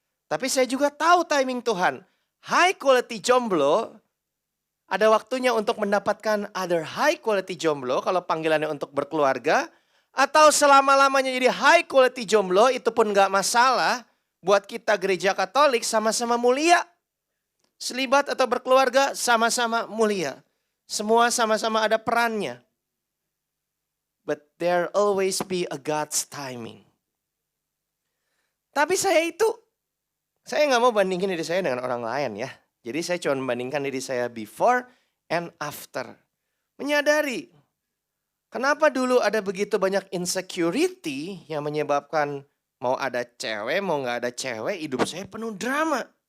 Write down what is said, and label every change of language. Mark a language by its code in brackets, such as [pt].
[id] Tapi saya juga tahu timing Tuhan. High quality jomblo, ada waktunya untuk mendapatkan other high quality jomblo kalau panggilannya untuk berkeluarga. Atau selama-lamanya jadi high quality jomblo, itu pun gak masalah. Buat kita gereja Katolik sama-sama mulia. Selibat atau berkeluarga sama-sama mulia. Semua sama-sama ada perannya. [en] But there always be a God's timing. [id] Tapi saya gak mau bandingin diri saya dengan orang lain ya. Jadi saya cuma membandingkan diri saya [en] before and after. [id] Menyadari kenapa dulu ada begitu banyak insecurity yang menyebabkan mau ada cewek, mau gak ada cewek, hidup saya penuh drama.